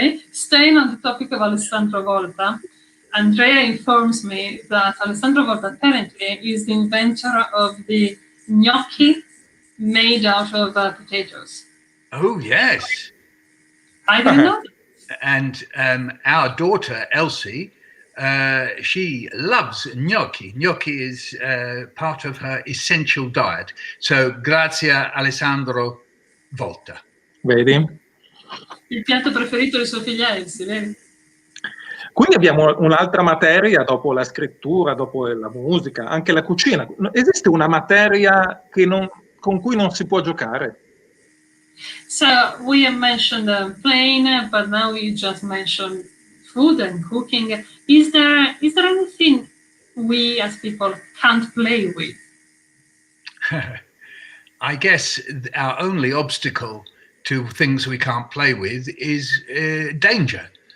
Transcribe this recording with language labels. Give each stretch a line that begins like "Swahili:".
English: Staying on the topic of Alessandro Volta, Andrea informs me that Alessandro Volta apparently is the inventor of the gnocchi made out of potatoes. Oh, yes. I didn't know that. And our daughter, Elsie, she loves gnocchi. Gnocchi is part of her essential diet. So, grazie Alessandro Volta.
Italian: Vedi? Il piatto preferito di sua figlia Elsie, vedi? Quindi abbiamo un'altra materia dopo la scrittura, dopo la musica, anche la cucina. Esiste una materia con cui non si può giocare?
English: So we have mentioned playing, but now we just mentioned food and cooking. Is there anything we as people can't play with? I guess our only obstacle to things we can't play with is danger.